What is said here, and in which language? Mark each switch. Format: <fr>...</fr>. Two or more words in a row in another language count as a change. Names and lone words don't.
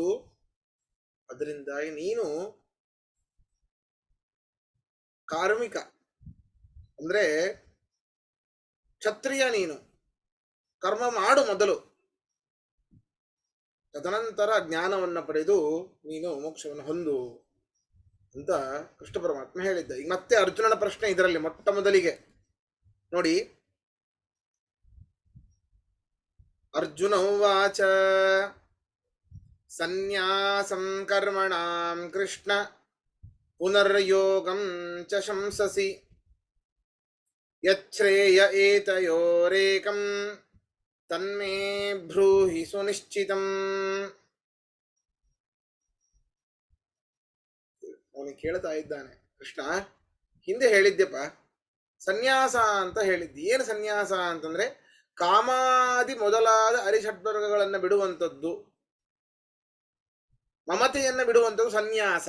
<kn>ಅದರಿಂದಾಗಿ ನೀನು ಕಾರ್ಮಿಕ ಅಂದ್ರೆ ಕ್ಷತ್ರಿಯ, ನೀನು ಕರ್ಮ ಮಾಡು ಮೊದಲು, ತದನಂತರ ಜ್ಞಾನವನ್ನು ಪಡೆದು ನೀನು ಮೋಕ್ಷವನ್ನು ಹೊಂದು ಅಂತ ಕೃಷ್ಣ ಪರಮಾತ್ಮ ಹೇಳಿದ್ದ. ಈಗ ಮತ್ತೆ ಅರ್ಜುನನ ಪ್ರಶ್ನೆ ಇದರಲ್ಲಿ ಮೊಟ್ಟ ಮೊದಲಿಗೆ ನೋಡಿ.</kn> <sa>ಅರ್ಜುನ ಉವಾಚ ಸನ್ಯಾಸಂ ಕರ್ಮಣಾಂ ಕೃಷ್ಣ ಪುನರ್ಯೋಗಂ ಚ ಶಂಸಸಿ ಯಚ್ಛ್ರೇಯ ಏತಯೋರೇಕಂ ತನ್ಮೇ ಬ್ರೂಹಿ ಸುನಿಶ್ಚಿತಂ.</sa> <kn>ಅವನಿಗೆ ಕೇಳ್ತಾ ಇದ್ದಾನೆ, ಕೃಷ್ಣ ಹಿಂದೆ ಹೇಳಿದ್ಯಪ್ಪ ಸನ್ಯಾಸ ಅಂತ ಹೇಳಿದ್ದಿ. ಏನು ಸನ್ಯಾಸ ಅಂತಂದ್ರೆ ಕಾಮಾದಿ ಮೊದಲಾದ ಅರಿಷಡ್ವರ್ಗಗಳನ್ನು ಬಿಡುವಂಥದ್ದು, ಮಮತೆಯನ್ನು ಬಿಡುವಂಥದ್ದು ಸನ್ಯಾಸ.</kn>